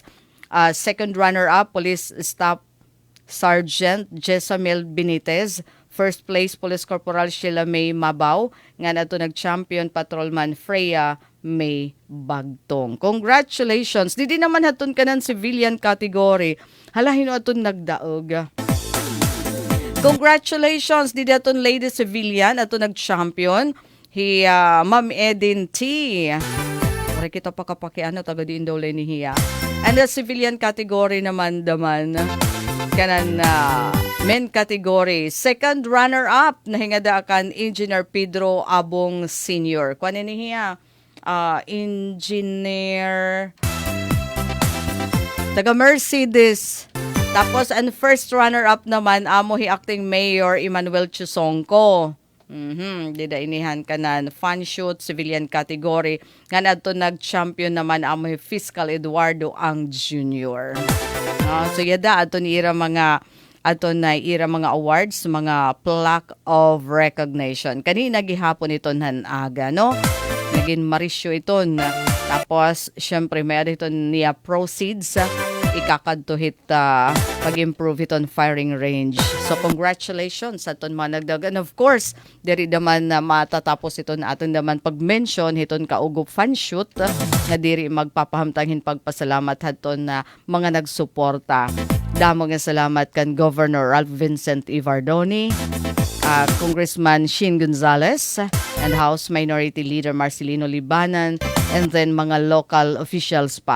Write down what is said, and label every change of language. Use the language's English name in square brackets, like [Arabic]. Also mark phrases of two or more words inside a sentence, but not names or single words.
[English] Second runner-up, Police Staff Sergeant Jessamel Benitez. First place, Police Corporal Sheila May Mabaw. [Waray] Nga na nag-champion Patrolman Freya May Bagtong. Congratulations! Didi naman hatun ka ng [English] civilian category. [Waray] Halahin atun nagdaog. Congratulations! Didi atun lady civilian atun nag-champion. Ma'am Edin T. Pare kita pa kapakiano taga di indole ni hiya. [English] And the civilian category [Waray] naman kanan [English] men category. Second runner-up [Waray] nahingadakan Engineer Pedro Abong Senior. Kuan ni hiya? Engineer taga Mercedes. Tapos ang [English] first runner-up [Waray] naman amo hi acting Mayor Emmanuel Chusongko. Dida inihan kanan [English] fan shoot civilian category. [Waray] Nga adto nag-champion naman amo hi Fiscal Eduardo Ang Jr. So yada ato ni ira mga awards, mga [English] plaque of recognition. [Waray] Kanina gihapon ito aga, no? Naging marisyo ito. Tapos, syempre, may ito niya proceeds. Ikakadtuhit pag-improve ito firing range. So, congratulations sa ito mga nagdagan. [English] Of course, [Waray] diri naman na matatapos ito na aton naman pag-mention iton kaugop [English] fan shoot [Waray] na diri magpapahamtangin pagpasalamat haton na mga nagsuporta. Damo nga salamat kan Governor Ralph Vincent Ivardoni, Congressman Shin Gonzales, [English] and House Minority Leader Marcelino Libanan, and then mga local officials pa.